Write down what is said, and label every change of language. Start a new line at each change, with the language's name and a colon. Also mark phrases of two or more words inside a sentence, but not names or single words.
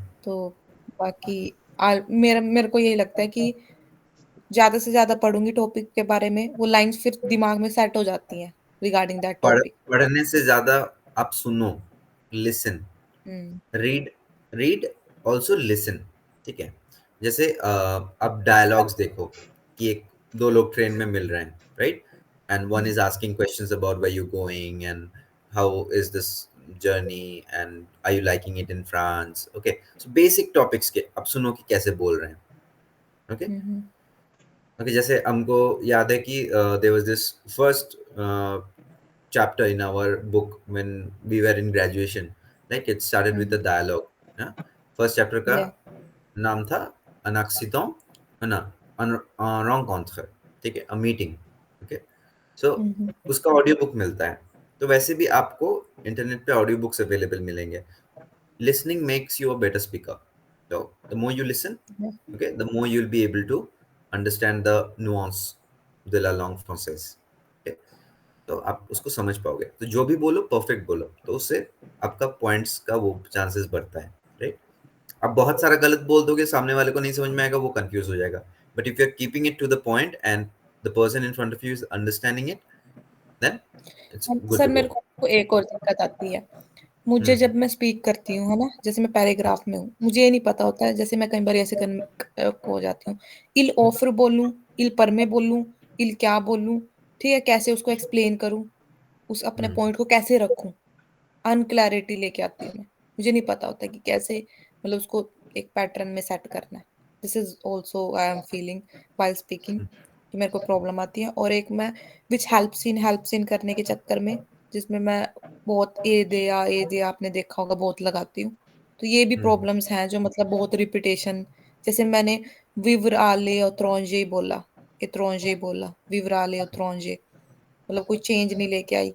Hindi: तो बाकी मेरे मेरे को यही लगता है कि ज्यादा से ज्यादा पढ़ूंगी टॉपिक के बारे में, वो लाइंस फिर दिमाग में सेट हो जाती हैं
English: regarding that topic.
Hindi: पढ़ने से ज़्यादा आप सुनो, लिसन, हम्म।
English: read read also listen,
Hindi: ठीक है? जैसे अब डायलॉग्स देखो कि एक दो लोग ट्रेन में मिल रहे हैं,
English: right, and one हुँ, is asking questions about where you going and how is this journey and are you liking it in France, okay, so
Hindi: बेसिक टॉपिक्स के अब सुनो कि कैसे बोल रहे हैं, ओके। हुँ, हुँ, ओके, जैसे हमको याद है कि
English: there was this first chapter in our book when we were in graduation, like it started with a हुँ, dialogue, yeah? फर्स्ट चैप्टर का या
Hindi: नाम था
French: un accident,
Hindi: है ना,
French: un rencontre,
Hindi: ठीक है,
English: a meeting,
Hindi: ओके। सो हुँ, हुँ, उसका ऑडियो बुक मिलता है, तो वैसे भी आपको इंटरनेट पे ऑडियो बुक्स अवेलेबल मिलेंगे।
English: Listening makes you a better speaker, so the more you listen, या okay, the more you'll be able to understand the
French: nuance de la langue française,
English: okay?
Hindi: तो आप उसको समझ पाओगे, तो जो भी बोलो परफेक्ट बोलो, तो उससे आपका पॉइंट्स का वो चांसेस बढ़ता है, राइट। आप बहुत सारा गलत बोल दोगे, सामने वाले को नहीं समझ में आएगा, वो कंफ्यूज हो जाएगा।
English: But if you are keeping it to the point and the person in front of you is understanding it, then it's good
Hindi: सर
English: टू
Hindi: मेरे
English: गो।
Hindi: को एक और दिक्कत आती है। मुझे हम्म जब मैं स्पीक करती हूँ, है ना? जैसे मैं पैराग्राफ में हूँ, मुझे ये नहीं पता होता है, जैसे मैं कई बार ऐसे हो जाती हूँ, इल ऑफ़र बोलूँ, इल पर में बोलूँ, इल क्या बोलूँ, ठीक है? कैसे उसको एक्सप्लेन करूँ, उस अपने हम्म पॉइंट को कैसे रखूँ? अनक्लैरिटी लेके आती हूँ मैं। मुझे नहीं पता होता कि कैसे मतलब उसको एक पैटर्न में सेट करना है।
English: This is also I am feeling while speaking
Hindi: कि मेरे को प्रॉब्लम आती है और एक मैं
English: which helps
Hindi: इन करने के चक्कर में जिसमें मैं बहुत ए दे आपने देखा होगा बहुत लगाती हूँ। तो ये भी हम्म प्रॉब्लम्स हैं जो मतलब बहुत रिपिटेशन जैसे मैंने विव्र आले और त्रॉन्जे बोला, एत्रोंजे बोला, विव्र आले और त्रॉन्जे मतलब कोई चेंज नहीं लेके आई।